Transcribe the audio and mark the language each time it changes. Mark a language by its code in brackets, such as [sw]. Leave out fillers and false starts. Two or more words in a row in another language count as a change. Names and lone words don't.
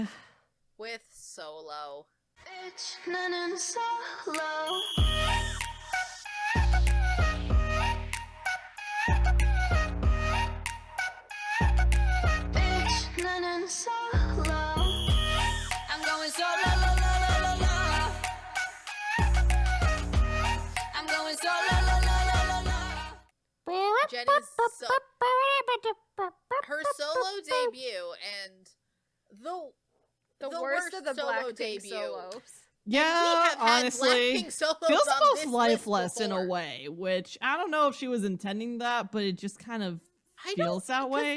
[en] with Solo. Bitch, 나는 solo. I'm going solo, la, la, la, la, la. I'm going solo, la, la, la, la, la. Jennie's her solo debut and the worst of the solo Blackpink debut. solos. Yeah, honestly, feels almost lifeless in a way, which I don't know if she was intending that, but it just kind of feels that way.